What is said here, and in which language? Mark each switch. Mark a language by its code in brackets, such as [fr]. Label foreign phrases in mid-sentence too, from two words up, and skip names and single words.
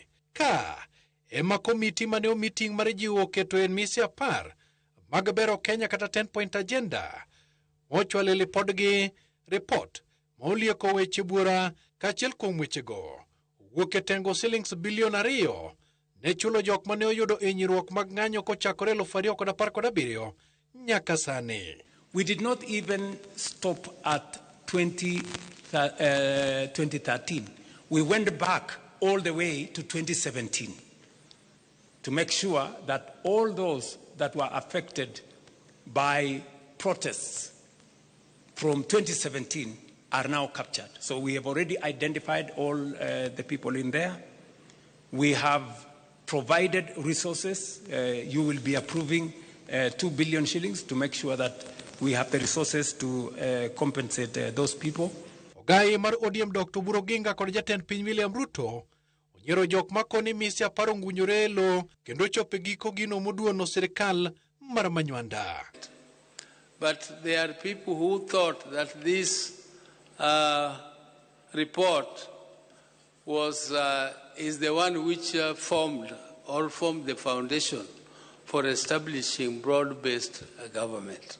[luo] Ka ema komiti mane meeting mar jiwo keto en misi 10 mag bero Kenya kata [en] 10-point agenda. [luo] Mochwale lipodgi report maulieko weche bura kachiel kuom wechego wuok e tengo silings bilion 2 ne chulo jok mane oyudo hinyruok mag ng'anyo kochakore 2017 nyaka sani. [en] We did not even stop at 2013. We went back all the way to 2017 to make sure that all those that were affected by protests from 2017 are now captured. So we have already identified all the people in there. We have provided resources. You will be approving 2 billion shillings to make sure that we have the resources to compensate those people. [luo] Ogai mar ODM Dr. Buroginga kod jatend piny William Ruto onyiero jok makoni misi 10 ngunyore lo kendo chope giko gino moduono sirkal mar manywanda. [en] But there are people who thought that this report was is the one which formed the foundation for establishing broad-based government.